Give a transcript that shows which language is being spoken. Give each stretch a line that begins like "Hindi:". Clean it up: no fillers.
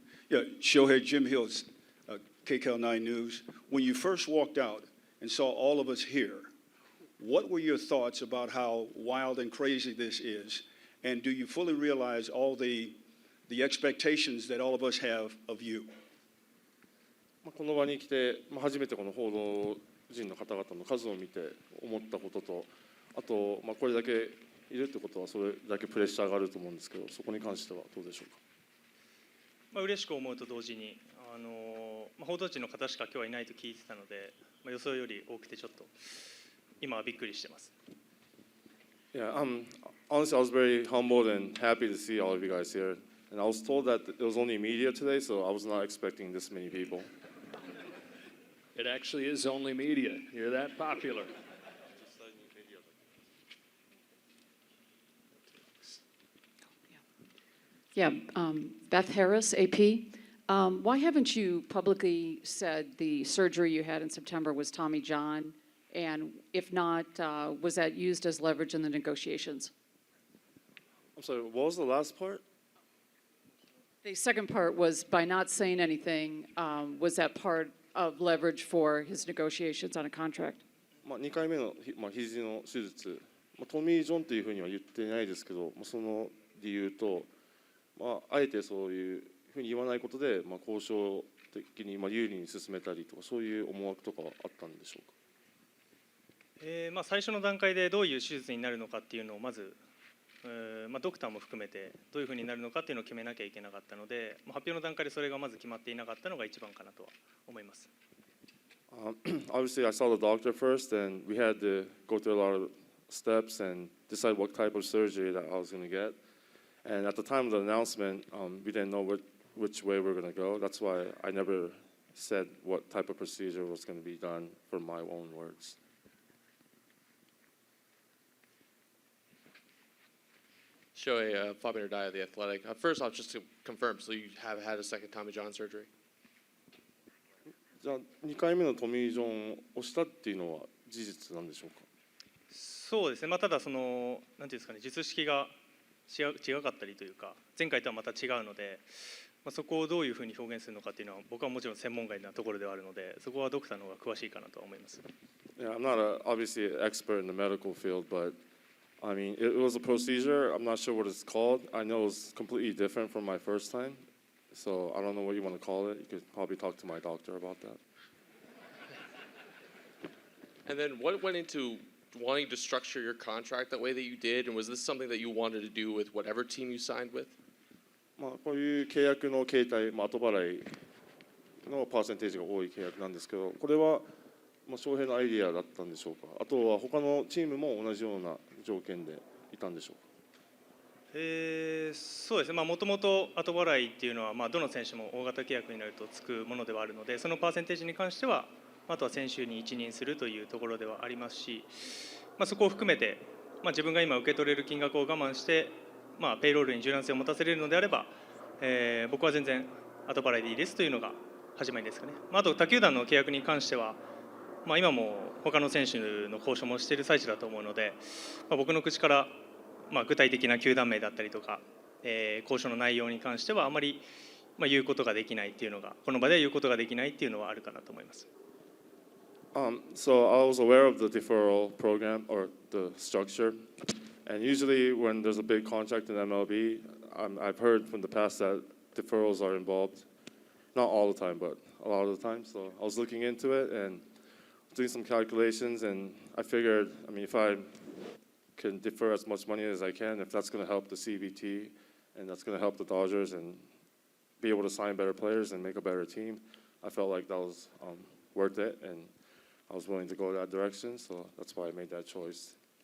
English: Yeah, Shohei, Jim Hills, KCAL 9 News. When you first walked out and saw all of us here, what were your thoughts about how wild and crazy this is? And do you fully realize all the expectations that all of us have of you?
Japanese: この場に来て、初めてこの報道陣の方々の数を見て思ったことと、あと、これだけいるってことはそれだけプレッシャーがあると思うんですけど、そこに関してはどうでしょうか。嬉しく思うと同時に、報道陣の方しか今日はいないと聞いてたので、予想より多くてちょっと今はびっくりしてます。
English: Yeah, honestly, I was very humbled and happy to see all of you guys here. And I was told that it was only media today, so I was not expecting this many people. It actually is only media. You're that popular. Yeah, Beth Harris, AP. Why haven't you publicly said the surgery you had in September was Tommy John? And if not, was that used as leverage in the negotiations? I'm sorry, what was the last part? The second part was by not saying anything, was that part of leverage for his negotiations on a contract?
Japanese: 2回目の肘の手術、トミー・ジョンというふうには言ってないですけど、その理由と、あえてそういうふうに言わないことで、交渉的に有利に進めたりとか、そういう思惑とかはあったんでしょうか。最初の段階でどういう手術になるのかっていうのをまず、ドクターも含めてどういうふうになるのかっていうのを決めなきゃいけなかったので、発表の段階でそれがまず決まっていなかったのが一番かなとは思います。
English: Obviously, I saw the doctor first, and we had to go through a lot of steps and decide what type of surgery that I was going to get. And at the time of the announcement, we didn't know which way we were going to go. That's why I never said what type of procedure was going to be done for my own words. Shohei, Fabian Ardaya, The Athletic. First off, just to confirm, so you have had a second Tommy John surgery?
Japanese: じゃあ2回目のトミー・ジョンをしたっていうのは事実なんでしょうか。そうですね、ただなんていうんですかね、術式が違かったりというか、前回とはまた違うので、そこをどういうふうに表現するのかっていうのは僕はもちろん専門外なところではあるので、そこはドクターの方が詳しいかなとは思います。
English: Yeah, I'm not obviously an expert in the medical field, but I mean, it was a procedure. I'm not sure what it's called. I know it's completely different from my first time. So I don't know what you want to call it. You could probably talk to my doctor about that. And then what went into wanting to structure your contract that way that you did? And was this something that you wanted to do with whatever team you signed with?
Japanese: こういう契約の形態、後払いのパーセンテージが多い契約なんですけど、これは翔平のアイディアだったんでしょうか。あとは他のチームも同じような条件でいたんでしょうか。そうですね、もともと後払いっていうのは、どの選手も大型契約になるとつくものではあるので、そのパーセンテージに関しては、あとは選手に一任するというところではありますし、そこを含めて、自分が今受け取れる金額を我慢して、ペイロールに柔軟性を持たせれるのであれば、僕は全然後払いでいいですというのが始まりですかね。あと他球団の契約に関しては、今も他の選手の交渉もしている最中だと思うので、僕の口から具体的な球団名だったりとか、交渉の内容に関してはあまり言うことができないっていうのが、この場では言うことができないっていうのはあるかなと思います。
English: So I was aware of the deferral program or the structure, and usually when there's a big contract in MLB, I've heard from the past that deferrals are involved. Not all the time, but a lot of the time. So I was looking into it and doing some calculations, and I figured, I mean, if I can defer as much money as I can, if that's going to help the CBT and that's going to help the Dodgers and be able to sign better players and make a better team, I felt like that was worth it, and I was willing to go that direction, so that's why I made that choice.